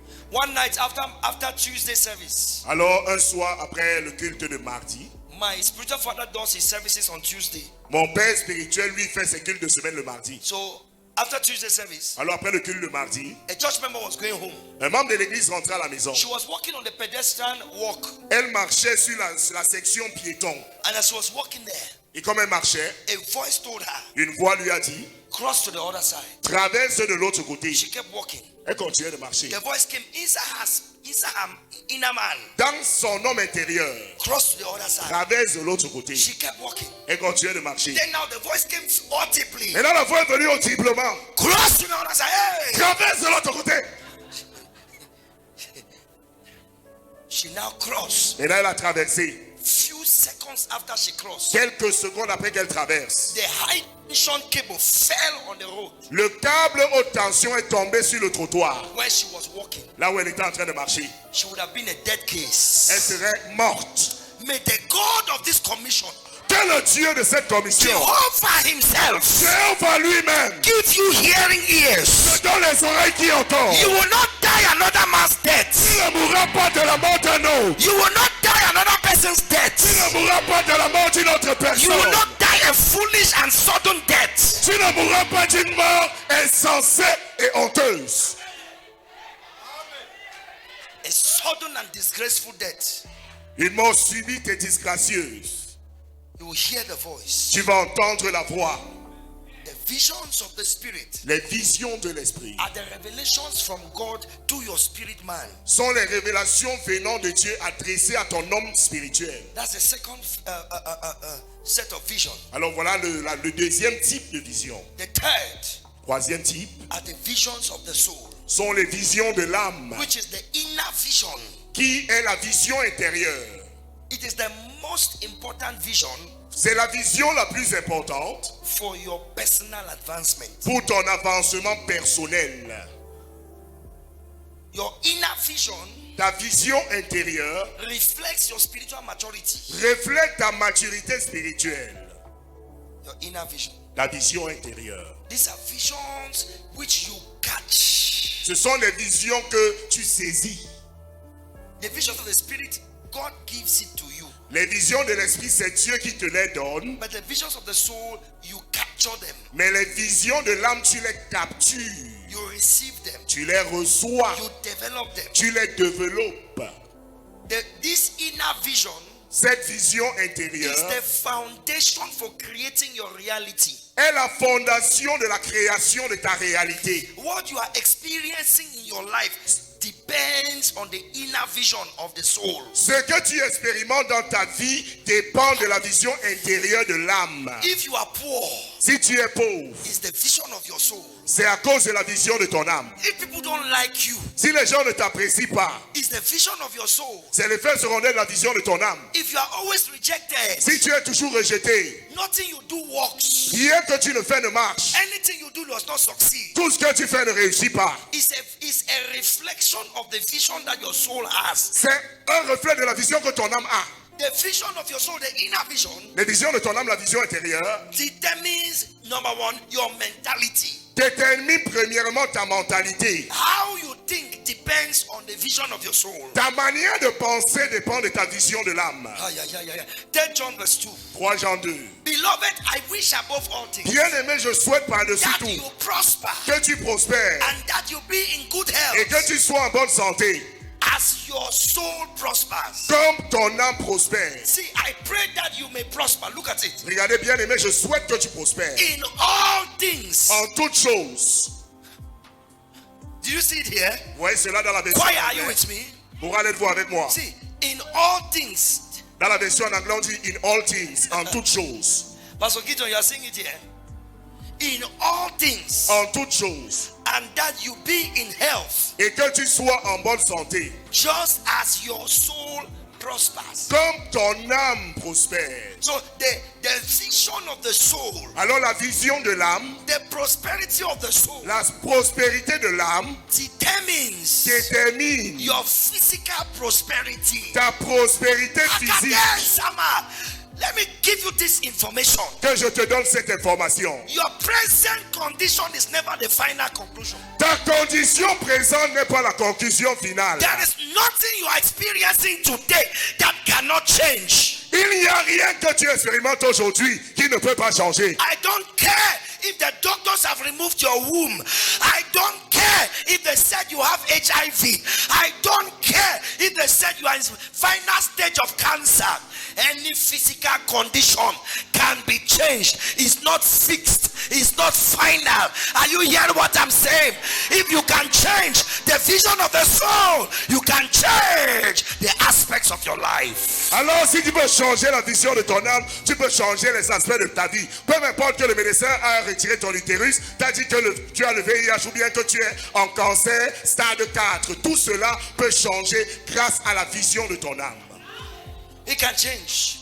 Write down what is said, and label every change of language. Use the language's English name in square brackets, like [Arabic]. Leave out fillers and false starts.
[English] One night after Tuesday service, [French] Alors un soir après le culte de mardi, [English] my spiritual father does his services on Tuesday. [French] mon père spirituel lui fait ses cultes de semaine le mardi. [English] So after Tuesday service, [French] Alors après le culte de mardi, [English] a church member was going home. [French] un membre de l'église rentrait à la maison. [English] She was walking on the pedestrian walk, [French] Elle marchait sur la section piéton. [English] and as she was walking there, [French] Et comme elle marchait, [English] a voice told her, [French] une voix lui a dit, [English] cross to the other side. [French] traverse de l'autre côté. [English] She kept walking. [French] Elle continuait de marcher. [English] The voice came inside her inner man. [French] Dans son homme intérieur, [English] Cross to the other side. [French] traverse de l'autre côté. [English] She kept walking. [French] Elle continuait de marcher. [English] Then now the voice came audibly. [French] Et là, la voix est venue audiblement. [English] Cross to the other side. Hey! [French] Traverse de l'autre côté. [English] She now crossed. [French] Et là, elle a traversé. [English] Few seconds after she crossed, [French] Quelques secondes après qu'elle traverse, [English] the high tension cable fell on the road [French] le câble haute tension est tombé sur le trottoir. [English] where she was walking. [French] Là où elle était en train de marcher. [English] She would have been a dead [French] Elle [English] case. [French] serait morte. [English] May the God of this commission, [French] Que le Dieu de cette commission, [English] Jehovah himself, [French] Jéhovah lui-même, [English] give you hearing ears. [French] te donne les oreilles qui entendent. [English] You will not die another man's death. [French] Tu ne mourras pas de la mort d'un autre. [English] You will not die another person's [French] Tu [English] death. [French] ne mourras pas de la mort d'une autre [English] You will [French] personne. [English] not die a foolish and sudden death. [French] Tu ne mourras pas d'une mort insensée et honteuse. [English] A sudden and disgraceful death. [French] Une mort subite et disgracieuse. [English] You will hear the voice. [French] Tu vas entendre la voix. [English] The visions of the Spirit [French] Les visions de l'esprit [English] are the revelations from God to your spirit man. [French] sont les révélations venant de Dieu adressées à ton homme spirituel. [English] That's the second set of vision. [French] Alors voilà le deuxième type de vision. [English] The third [French] Troisième type, [English] are the visions of the soul. [French] sont les visions de l'âme, [English] which is the inner vision. [French] qui est la vision intérieure. [English] It is the most important vision [French] C'est la vision la plus importante [English] for your personal advancement. [French] pour ton avancement personnel. [English] Your inner vision [French] Ta vision intérieure [English] reflects your spiritual maturity. [French] reflète ta maturité spirituelle. [English] Your inner vision. [French] Ta vision intérieure. [English] These are visions which you catch. [French] Ce sont les visions que tu saisis. [English] The visions of the spirit, God gives it to you. [French] Les visions de l'esprit, c'est Dieu qui te les donne. [English] But the visions of the soul, you capture them. [French] Mais les visions de l'âme, tu les captures. [English] You receive them. [French] Tu les reçois. [English] You develop them. [French] Tu les développes. [English] This inner vision [French] Cette vision [English] is [French] intérieure [English] the foundation for creating your reality. [French] est la fondation de la création de ta réalité. [English] What you are experiencing in your life depends on the inner vision of the soul. [French] Ce que tu expérimentes dans ta vie dépend de la vision intérieure de l'âme. [English] If you are poor, [French] Si tu es pauvre, [English] it's the vision of your soul. [French] c'est à cause de la vision de ton âme. [English] If people don't like you, [French] Si les gens ne t'apprécient pas, [English] it's the vision of your soul. [French] c'est l'effet secondaire de la vision de ton âme. [English] If you are always rejected, [French] Si tu es toujours rejeté, [English] nothing you do works. [French] rien que tu ne fais ne marche. [English] Anything you do does not succeed. [French] Tout ce que tu fais ne réussit pas. [English] It's a reflection of the vision that your soul has. [French] C'est un reflet de la vision que ton âme a. [English] The vision of your soul, the inner vision, [French] La vision de ton âme, la vision intérieure, [English] determines, number one, your mentality. [French] détermine premièrement ta mentalité. [English] How you think depends on the vision of your soul. [French] Ta manière de penser dépend de ta vision de l'âme. [English] 10 John verse 2. [French] 3 Jean 2. [English] Beloved, I wish above all things [French] Bien-aimé, je souhaite par-dessus [English] that [French] tout [English] you prosper [French] que tu prospères [English] and that you be in good [French] et [English] health [French] que tu sois en bonne santé, [English] as your soul prospers. [French] comme ton âme prospère. [English] See, I pray that you may prosper. Look at it. [French] Regardez, bien-aimé, je souhaite que tu prospères [English] In all things. [French] en toutes choses. [English] Do you see it here? [French] Vous voyez cela dans la version [English] Why are you [French] anglaise? [English] with me? [French] Pour aller le voir avec moi. [English] See, in all things. [French] Dans la version en anglais, on dit [English] in all things, [French] en toutes choses. [English] Pastor Gideon, you are saying it here. In all things. [French] En toutes choses. [English] And that you be in health. [French] Et que tu sois en bonne santé. [English] Just as your soul prospers. [French] Comme ton âme prospère. [English] So the vision of the soul, [French] Alors la vision de l'âme, [English] the prosperity of the soul [French] la prospérité de l'âme [English] determines [French] détermine [English] your physical prosperity. [French] ta prospérité physique. [English] Sama, let me give you this information. [French] Que je te donne cette information. [English] Your present condition is never the final conclusion. [French] Ta condition présente n'est pas la conclusion finale. [English] There is nothing you are experiencing today that cannot change. [French] Il n'y a rien que tu expérimentes aujourd'hui qui ne peut pas changer. [English] I don't care if the doctors have removed your womb. I don't care if they said you have HIV. I don't care if they said you are in final stage of cancer. Any physical condition can be changed. It's not fixed. It's not final. Are you hearing what I'm saying? If you can change the vision of the soul, you can change the aspects of your life. [French] Alors si tu peux changer la vision de ton âme, tu peux changer les aspects de ta vie. Peu importe que le médecin a retiré ton utérus, t'as dit que tu as le VIH ou bien que tu es en cancer stade 4. Tout cela peut changer grâce à la vision de ton âme. [English] It can change.